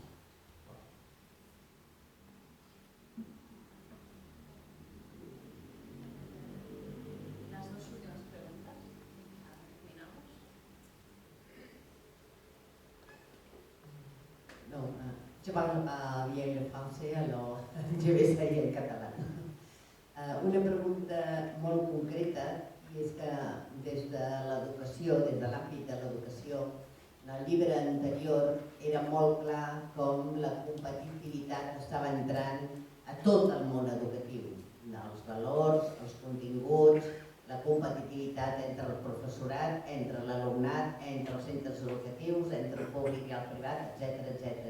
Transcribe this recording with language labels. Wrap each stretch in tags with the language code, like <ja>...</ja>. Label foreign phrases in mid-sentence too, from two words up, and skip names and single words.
<fr>Non, je parle bien le français, alors je vais essayer en català.</fr> <ca>Una pregunta molt concreta, i és que des de l'educació, des de l'àmbit de l'educació, en el llibre anterior era molt clar com la competitivitat estava entrant a tot el món educatiu, els valors, els continguts, la competitivitat entre el professorat, entre l'alumnat, entre els centres educatius, entre el públic i el privat, etc.</ca>